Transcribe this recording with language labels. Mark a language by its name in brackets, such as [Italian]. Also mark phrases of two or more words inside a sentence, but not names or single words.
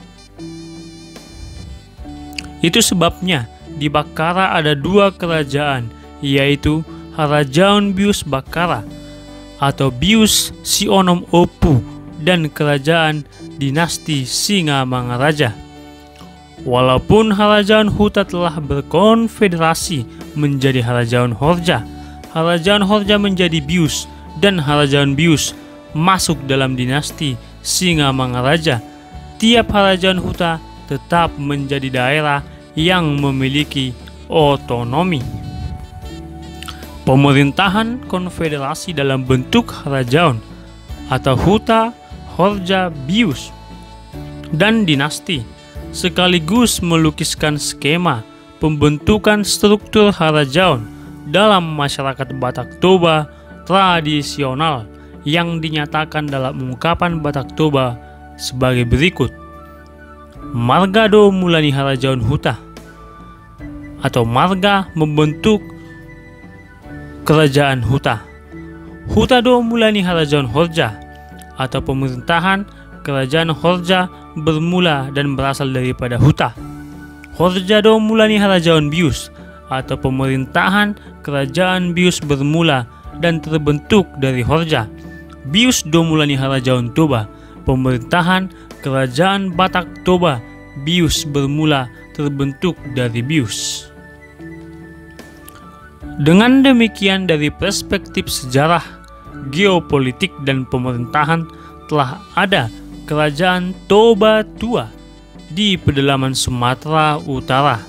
[Indonesian] Itu sebabnya di Bakara ada dua kerajaan, yaitu Harajaon Bius Bakara atau Bius Sionom Opu dan Kerajaan Dinasti Singa Mangaraja. Walaupun harajaon huta telah berkonfederasi menjadi harajaon Horja, harajaon Horja menjadi Bius dan harajaon Bius masuk dalam dinasti Singa Mangaraja. Tiap harajaon huta tetap menjadi daerah yang memiliki otonomi. Pemerintahan konfederasi dalam bentuk harajaon atau huta, Horja, Bius, dan dinasti sekaligus melukiskan skema pembentukan struktur harajaon dalam masyarakat Batak Toba tradisional yang dinyatakan dalam ungkapan Batak Toba sebagai berikut. [Batak Toba] Marga do mulani harajaon huta [Indonesian] atau marga membentuk kerajaan huta. [Batak Toba] Huta do mulani harajaon Horja [Indonesian] atau pemerintahan kerajaan Horja bermula dan berasal daripada huta. [Batak Toba] Horja do mulani harajaon Bius [Indonesian] atau pemerintahan kerajaan Bius bermula dan terbentuk dari Horja. [Batak Toba] Bius do mulani harajaon Toba, [Indonesian] pemerintahan kerajaan Batak Toba Bius bermula terbentuk dari Bius. Dengan demikian, dari perspektif sejarah, geopolitik, dan pemerintahan telah ada Kerajaan Toba Tua di pedalaman Sumatera Utara.